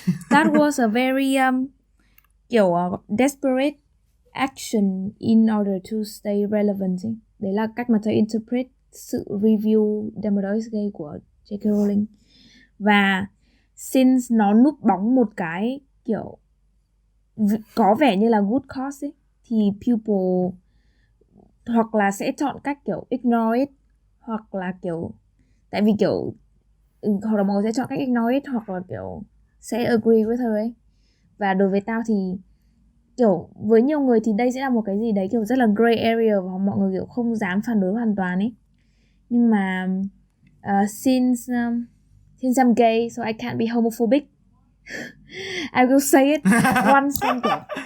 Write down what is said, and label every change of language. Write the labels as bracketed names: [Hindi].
[English] That was a very kiểu desperate action in order to stay relevant ấy. [Vietnamese] Đấy là cách mà tao interpret sự review [English] Dumbledore is gay [Vietnamese] của J.K. Rowling. Và since nó núp bóng một cái kiểu có vẻ như là [English] good cause [Vietnamese] ấy, thì people hoặc là sẽ chọn cách kiểu [English] ignore it, [Vietnamese] hoặc là kiểu tại vì kiểu hoặc là mọi người sẽ chọn cách ignore it, hoặc là kiểu sẽ [English] agree with her [Vietnamese] ấy. Và đối với tao thì kiểu với nhiều người thì đây sẽ là một cái gì đấy kiểu rất là [English] gray area [Vietnamese] và mọi người kiểu không dám phản đối hoàn toàn ấy. Nhưng mà [English] since I'm gay, so I can't be homophobic. I will say it one sentence.